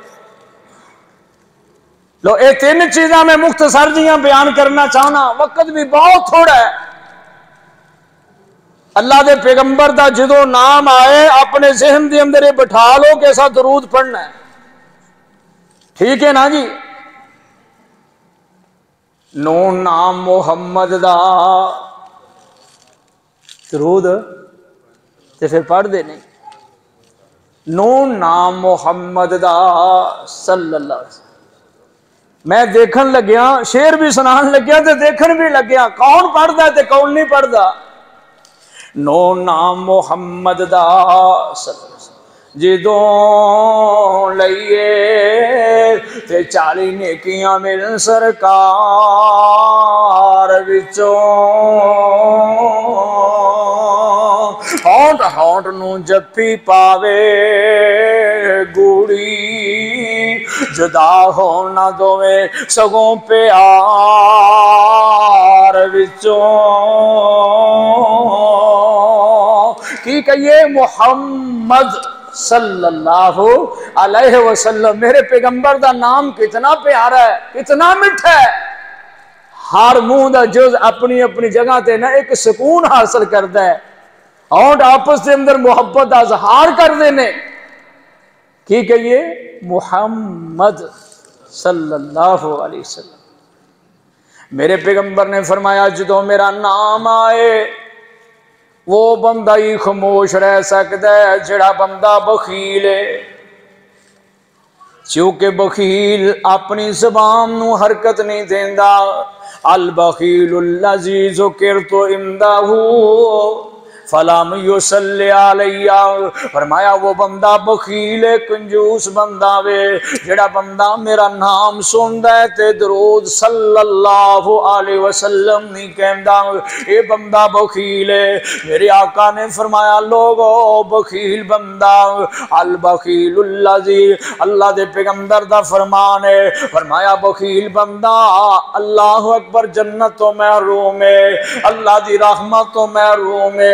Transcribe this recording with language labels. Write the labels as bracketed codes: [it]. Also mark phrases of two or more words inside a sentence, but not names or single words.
[pa] لو یہ تن چیزاں میں مختصر جیاں بیان کرنا چاہنا، وقت بھی بہت تھوڑا ہے. اللہ دے پیغمبر دا جو نام آئے [ur] اپنے ذہن کے اندر یہ بٹھا لو کہ ایسا درود پڑھنا ہے، ٹھیک ہے نا جی. [pa] نو نام محمد دا درود تے فیر پڑھتے نہیں، نو نام محمد دا [ar] صلى الله عليه وسلم. [pa] میں دیکھن لگیا، شعر بھی سنان لگیا تے دیکھن بھی لگیا، کون پڑھتا تے کون نہیں پڑھتا. نو نام محمد دا [ar] صلى الله عليه وسلم [pa] جدوں لئیے تے 40 نیکیاں ملن سرکار وچوں، ہونٹھ ہونٹھ نوں جپھی پاوے گوڑھی، جدا ہو نہ دووے سگوں پیار وچوں. کی کہیے? [ar] محمد صلى الله عليه وسلم. [pa] میرے پیغمبر دا نام کتنا پیارا ہے، کتنا مٹھا ہے. ہر منہ دا جز [ur] اپنی اپنی جگہ تے نا ایک سکون حاصل کرتا ہے، اور آپس کے اندر محبت کا اظہار کرتے ہیں. [pa] کی کہیے? [ar] محمد صلى الله عليه وسلم. [pa] میرے پیغمبر نے فرمایا جو میرا نام آئے وہ بندہ ہی خاموش رہ سکتا ہے جہڑا بندہ بخیل ہے، کیونکہ بخیل اپنی زبان نوں حرکت نہیں دیندا. [ar] البخيل الذي ذكرت عنده فلم يصل علي, [pa] فرمایا وہ بندہ بخیل کنجوس بندہ وے جیہڑا بندہ میرا نام سندا ہے تے درود [ar] صلى الله عليه وسلم [pa] نہیں کہندا، یہ بندہ بخیل ہے. میرے آقا نے فرمایا لوگو بخیل بندہ [ar] البخيل الذي, [pa] اللہ دے پیغمبر دا فرمان ہے، فرمایا بخیل بندہ [ar] الله أكبر [pa] جنت توں محروم ہے، اللہ دی رحمت توں محروم ہے.